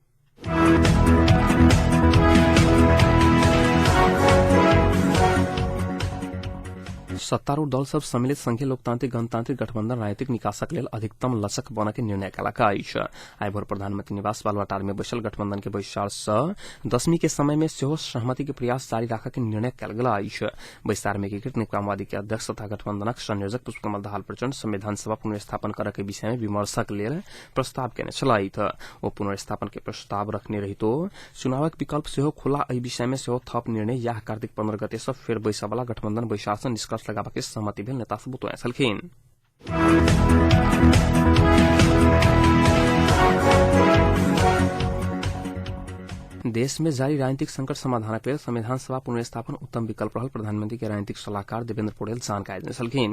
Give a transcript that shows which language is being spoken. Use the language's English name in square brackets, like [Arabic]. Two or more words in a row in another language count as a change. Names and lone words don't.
[Maithili] सत्तारूढ़ दल सब सम्मिलित संघीय लोकतांत्रिक गणतांत्रिक गठबंधन राजनीतिक निकासक लेल अधिकतम लचक बन के निर्णय कयलक अछि। आइ भोर प्रधानमंत्री निवास बालुवाटार में बैसल गठबंधन के बैसार सँ 10वीं के समय में सेहो सहमति के प्रयास जारी राखय के निर्णय कयल गेल अछि। बैसार में एकीकृत निकमवादी के अध्यक्ष तथा गठबंधनक संयोजक पुष्पकमल दाहाल प्रचंड संविधान सभा पुनर्स्थापन करय के विषय में विमर्शक लेल प्रस्ताव केने छलाह। ओ पुनर्स्थापन के प्रस्ताव रखने रहितो चुनावक विकल्प सेहो खुला एहि विषय में सेहो थप निर्णय या कार्तिक 15 गते से फेर बैसा वाला गठबंधन बैसार से निष्कर्ष लगाबा के सहमति भेल नेता सब बतौए छलखिन। देश में जारी राजनीतिक संकट समाधानक लेल संविधान सभा पुनर्स्थापन उत्तम विकल्प रहल प्रधानमंत्री के राजनीतिक सलाहकार देवेंद्र पौडेल जानकारी देने छलखिन।